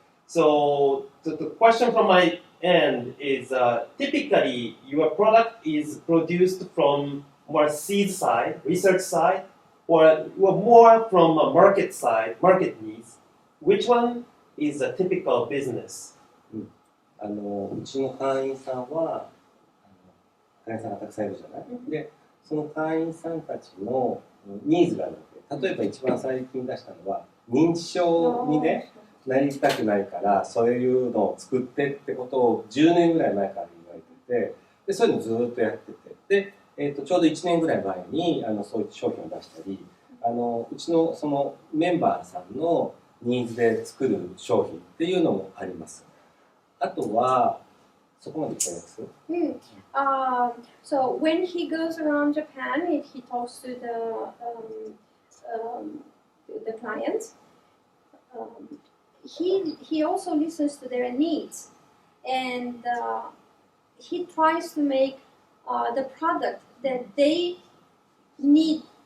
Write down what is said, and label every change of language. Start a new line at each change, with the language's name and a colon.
English: So the question from my end is typically your product is produced from more seed side, research side, or more from a market side, market needs. Which one is a typical business?
Japanese: うちの会員さんは会員さんがたくさんいるじゃない、でその会員さんたちのニーズがあるわけ。例えば一番最近出したのは認知症にねなりたくないからそういうのを作ってってことを10年ぐらい前から言われてて、でそういうのずっとやってて、で、ちょうど1年ぐらい前にそういう商品を出したり、うちのそのメンバーさんのニーズで作る商品っていうのもあります。あとはそこまで言ったやつ。
English: So when he goes around Japan, if he talks to the clients, he also listens to their needs, and he tries to make the product that they need.